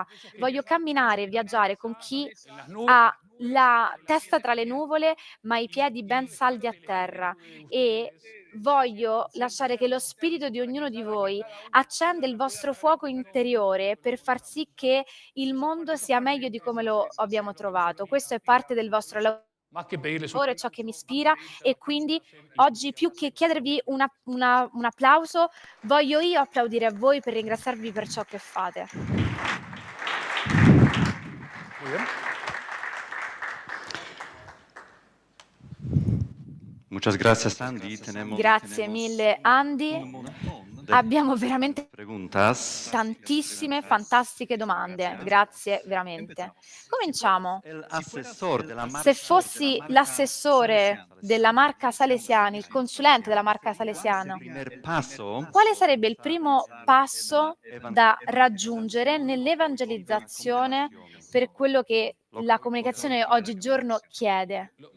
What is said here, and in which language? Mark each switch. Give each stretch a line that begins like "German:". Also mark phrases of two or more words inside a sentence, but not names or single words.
Italian: Voglio camminare e viaggiare con chi ha la testa tra le nuvole, ma i piedi ben saldi a terra, e voglio lasciare che lo spirito di ognuno di voi accenda il vostro fuoco interiore per far sì che il mondo sia meglio di come lo abbiamo trovato. Questo è parte del vostro lavoro, è ciò che mi ispira, e quindi oggi, più che chiedervi un applauso, voglio io applaudire a voi per ringraziarvi per ciò che fate.
Spanish: Muchas gracias, Andy.
Italian: Grazie mille, Andy. Abbiamo veramente
Spanish: Preguntas.
Italian: tantissime fantastiche domande. Grazie veramente. Cominciamo. Se fossi l'assessore della marca Salesiani, il consulente della marca Salesiano, quale sarebbe il primo passo da raggiungere nell'evangelizzazione per quello che la comunicazione oggigiorno chiede?